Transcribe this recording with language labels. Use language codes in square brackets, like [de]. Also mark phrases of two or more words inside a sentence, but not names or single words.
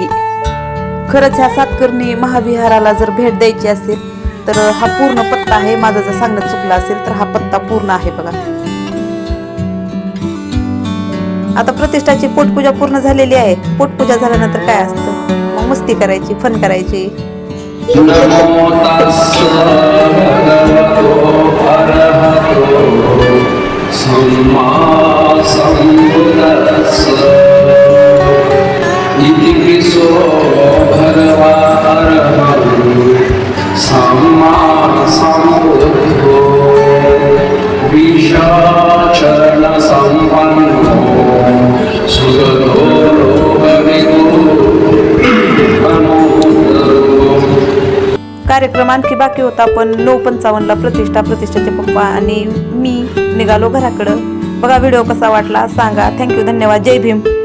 [mr] खरंच ह्या सातकर्णी महाविहाराला जर भेट द्यायची असेल तर हा पूर्ण पत्ता आहे. माझा जर सांगण्यात चुकला असेल तर हा पत्ता पूर्ण आहे बघा. आता प्रतिष्ठाची पोटपूजा पूर्ण झालेली आहे. पोटपूजा झाल्यानंतर काय असतं, मग मस्ती करायची, फन करायची. [pi] नमो तस्स भगवतो अरहतो सम्मा सम्बुद्धस्स इति विसो भगवान् अरहतो सम्मा सम्बुद्धो विशाचरण संपन्नो सुगतो लोकविदो अनुत्तरो [mr] कार्यक्रम आणखी बाकी होता, पण 9:55ला प्रतिष्ठाचे पप्पा आणि मी निघालो घराकडं. बघा व्हिडिओ कसा वाटला सांगा. थँक्यू, धन्यवाद, जय भीम.